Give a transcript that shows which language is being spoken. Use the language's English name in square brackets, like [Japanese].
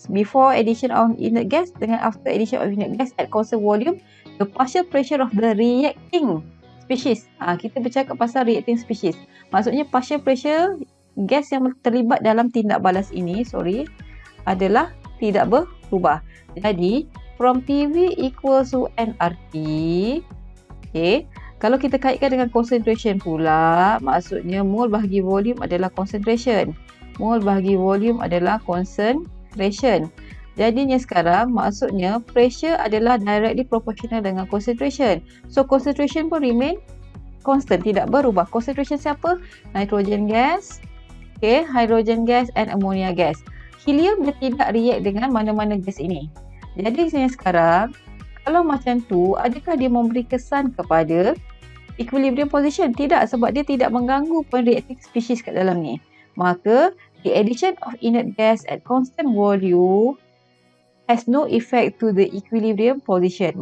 [English] Before addition of inert gas dengan after addition of inert gas at constant volume, the partial pressure of the reacting species. [Malay] Kita bercakap pasal reacting species. Maksudnya partial pressure gas yang terlibat dalam tindak balas ini, adalah tidak berubah. [English] Jadi, from PV equals to nRT. [Malay] Okay. Kalau kita kaitkan dengan concentration pula, maksudnya mole bahagi volume adalah concentration. Mole bahagi volume adalah concentration. Jadinya sekarang maksudnya pressure adalah [English] directly proportional [Malay] dengan concentration. [English] So concentration pun remain constant, [Malay] tidak berubah. [English] Concentration siapa? Nitrogen gas, okay, hydrogen gas and ammonia gas. [Malay] Helium dia tidak react dengan mana-mana gas ini. Jadi sekarang kalau macam tu, adakah dia memberi kesan kepada equilibrium position? Tidak, sebab dia tidak mengganggu pun reacting species kat dalam ni. [English] Maka the addition of inert gas at constant volume has no effect to the equilibrium position.